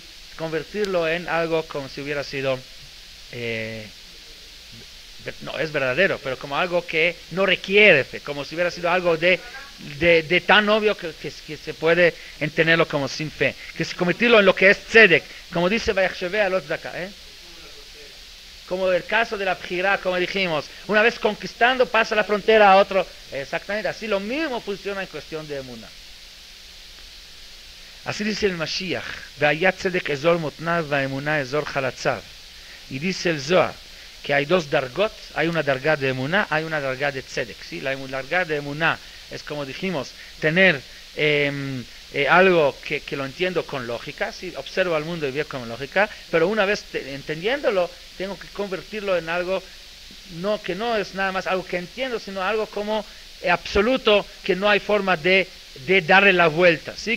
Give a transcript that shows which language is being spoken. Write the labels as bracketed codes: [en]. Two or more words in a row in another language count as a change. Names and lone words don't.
[es] Convertirlo en algo como si hubiera sido no es verdadero, pero como algo que no requiere fe, como si hubiera sido algo de tan obvio que se puede entenderlo como sin fe, que se convertirlo en lo que es tzedek, como dice [he] ויחשבה לו צדקה, [es] como el caso de la Bjirá, como dijimos, una vez conquistando pasa la frontera a otro, exactamente así, lo mismo funciona en cuestión de emuná. Así dice el Mashiach, [he] והיה צדק אזור מתניו והאמונה אזור חלציו, [es] y dice el Zohar, que hay dos dargot, hay una darga de emuná, hay una darga de tzedek, ¿sí? La darga de emuná es, como dijimos, tener algo que lo entiendo con lógica, ¿sí? Observo al mundo y veo con lógica, pero una vez entendiéndolo, tengo que convertirlo en algo que no es nada más algo que entiendo, sino algo como absoluto, que no hay forma de darle la vuelta, ¿sí?